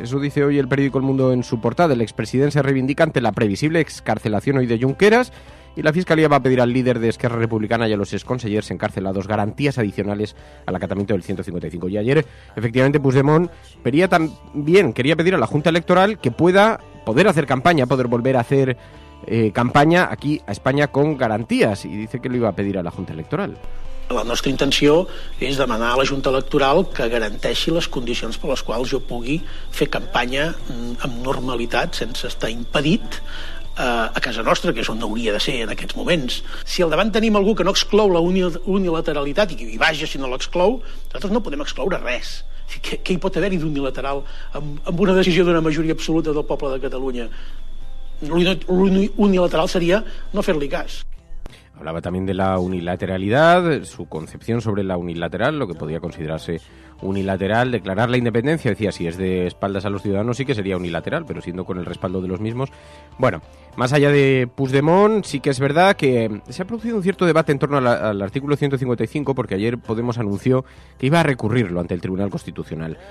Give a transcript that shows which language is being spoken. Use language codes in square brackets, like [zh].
[es] Eso dice hoy el periódico El Mundo en su portada. El expresidente se reivindica ante la previsible excarcelación hoy de Junqueras, y la Fiscalía va a pedir al líder de Esquerra Republicana y a los exconsellers encarcelados garantías adicionales al acatamiento del 155. Y ayer, efectivamente, Puigdemont quería pedir a la Junta Electoral que poder hacer campaña, poder volver a hacer campaña aquí a España con garantías, y dice que lo iba a pedir a la Junta Electoral. [ca] La nostra intenció és demanar a la Junta Electoral que garanteixi les condicions per les quals jo pugui fer campanya amb normalitat, sense estar impedit a casa nostra, que és on hauria de ser en aquests moments. Si al davant tenim algú que no exclou la unilateralitat i vaja si no l'exclou, nosaltres no podem excloure res. Què hi pot haver-hi d'unilateral amb una decisió d'una majoria absoluta del poble de Catalunya? L'unilateral seria no fer-li cas. [es] Hablaba también de la unilateralidad, su concepción sobre la unilateral, lo que podría considerarse unilateral, declarar la independencia. Decía, si es de espaldas a los ciudadanos sí que sería unilateral, pero siendo con el respaldo de los mismos. Bueno, más allá de Puigdemont, sí que es verdad que se ha producido un cierto debate en torno al artículo 155, porque ayer Podemos anunció que iba a recurrirlo ante el Tribunal Constitucional.